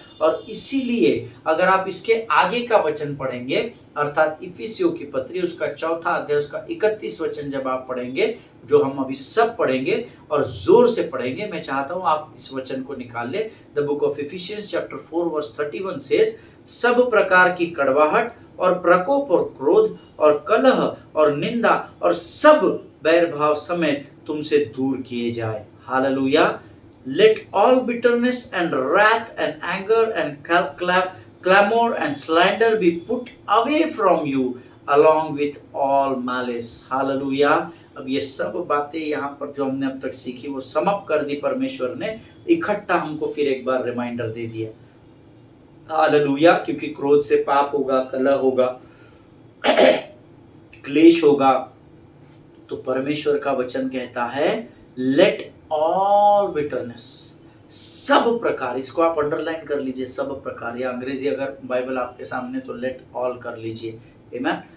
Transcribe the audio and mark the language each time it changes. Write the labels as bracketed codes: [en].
[hi] और इसीलिए अगर आप इसके आगे का वचन पढ़ेंगे, अर्थात इफिसियों की पत्री उसका 4 अध्याय उसका 31 वचन जब आप पढ़ेंगे, जो हम अभी सब पढ़ेंगे और जोर से पढ़ेंगे, मैं चाहता हूं आप इस वचन को निकाल ले। [en] the book of Ephesians chapter 4 verse 31 says, [hi] सब प्रकार की कड़वाहट और प्रकोप और क्रोध और कलह और निंदा और सब बैर भाव समेत तुमसे दूर किए जाए। Hallelujah. [en] Let all bitterness and wrath and anger and clamor and slander be put away from you along with all malice. Hallelujah. [hi] अब ये सब बातें यहाँ पर जो हमने अब तक सीखी वो समाप्त कर दी परमेश्वर ने, इकट्ठा हमको फिर एक बार रिमाइंडर दे दिया। हालेलुया। क्योंकि क्रोध से पाप होगा, कलह होगा, क्लेश होगा, तो परमेश्वर का वचन कहता है [en] let all bitterness, [hi] सब प्रकार, इसको आप अंडरलाइन कर लीजिए, सब प्रकार, या अंग्रेजी अगर बाइबल आपके सामने तो [en] let all [hi] कर लीजिए। आमेन।